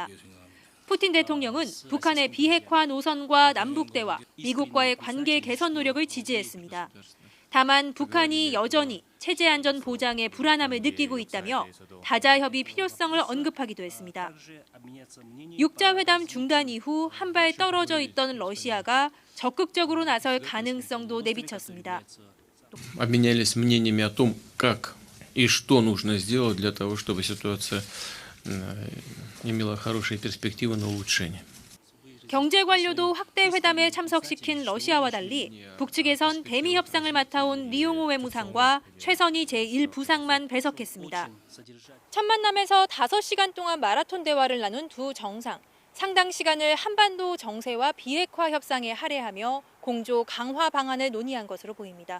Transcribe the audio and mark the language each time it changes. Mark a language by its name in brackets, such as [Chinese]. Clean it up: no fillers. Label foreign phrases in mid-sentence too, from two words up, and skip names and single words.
[Korean] 푸틴 대통령은 북한의 비핵화 노선과 남북 대화, 미국과의 관계 개선 노력을 지지했습니다. 다만 북한이 여전히 체제 안전 보장에 불안함을 느끼고 있다며 다자 협의 필요성을 언급하기도 했습니다. 육자 회담 중단 이후 한 발 떨어져 있던 러시아가 적극적으로 나설 가능성도 내비쳤습니다. [Russian] Обменялись мнениями о том, как и что нужно сделать для того, чтобы ситуация имела хорошие перспективы на улучшение. [Korean] 경제 관료도 확대 회담에 참석시킨 러시아와 달리 북측에선 대미 협상을 맡아온 리용호 외무상과 최선희 제1부상만 배석했습니다. 첫 만남에서 5시간 동안 마라톤 대화를 나눈 두 정상. 상당 시간을 한반도 정세와 비핵화 협상에 할애하며 공조 강화 방안을 논의한 것으로 보입니다.